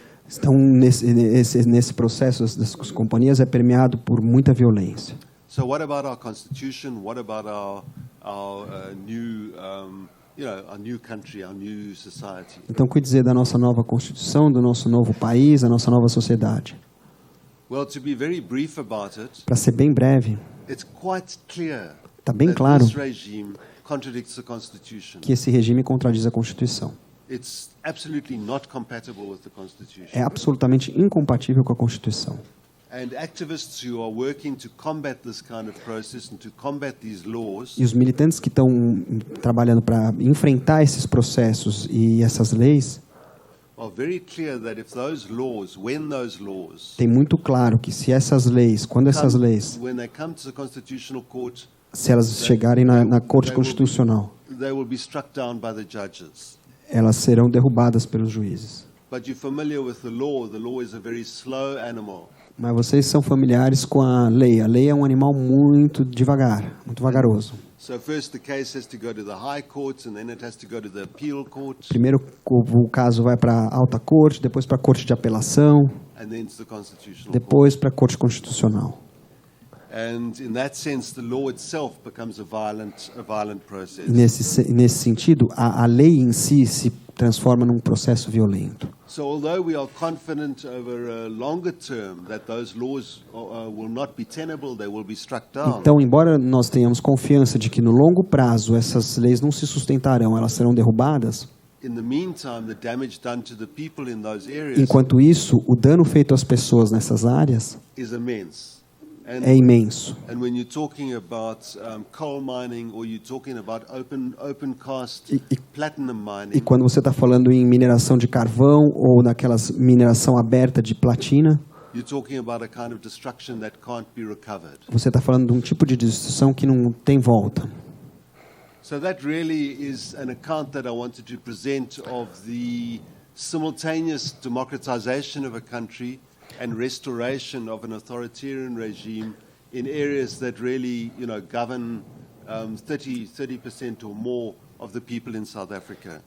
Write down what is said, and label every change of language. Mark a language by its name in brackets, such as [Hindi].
[Portuguese] Então, nesse processo, das companhias é permeado por muita violência. [English] So what about our constitution? What about our new, our new country, our new society? [Portuguese] Então, o que dizer da nossa nova Constituição, do nosso novo país, da nossa nova sociedade? [English] Well, to be very brief about it, [Portuguese] Para ser bem breve, [English] it's quite clear [Portuguese] está bem [English] that [Portuguese] claro [English] this regime contradicts the Constitution. [Portuguese] que esse regime contradiz a Constituição. [English] It's absolutely not compatible with the Constitution. [Portuguese] É absolutamente incompatível com a Constituição. [English] And activists who are working to combat this kind of process and to combat these laws [Portuguese] E os militantes que estão trabalhando para enfrentar esses processos e essas leis, [English] are very clear that if those laws, when those laws, [Portuguese] tem muito claro que se essas leis, quando essas leis, [English] when they come to the Constitutional Court, [Portuguese] se elas chegarem na Corte Constitucional, [English] they will be struck down by the judges. [Portuguese] elas serão derrubadas pelos juízes. [English] But you're familiar with the law. The law is a very slow animal. [Portuguese] Mas vocês são familiares com a lei. A lei é um animal muito devagar, muito vagaroso. [English] So first the case has to go to the High Court and then it has to go to the Appeal Court [Portuguese] Primeiro o caso vai para a alta corte, depois para a corte de apelação, [English] and then to the Constitutional Court. [Portuguese] depois para a corte constitucional. [English] And in that sense, the law itself becomes a violent process. [Portuguese] Nesse sentido, a lei em si se transforma num processo violento. [English] So although we are confident over a longer term that those laws will not be tenable, they will be struck down. [Portuguese] Então, embora nós tenhamos confiança de que no longo prazo essas leis não se sustentarão, elas serão derrubadas, [English] In the meantime, the damage done to the people in those areas [Portuguese] enquanto isso, o dano feito às pessoas nessas áreas [English] is immense. [Portuguese] é imenso. [English] And when you're talking about coal mining or you're talking about open cast platinum [Portuguese] E [English] mining, [Portuguese] quando você está falando em mineração de carvão ou naquelas mineração aberta de platina, [English] you're talking about a kind of destruction that can't be recovered. [Portuguese] você está falando de um tipo de destruição que não tem volta. [English] So that really is an account that I wanted to present of the simultaneous democratization of a country and restoration of an authoritarian regime in areas that really, govern 30% or more of the people in South Africa.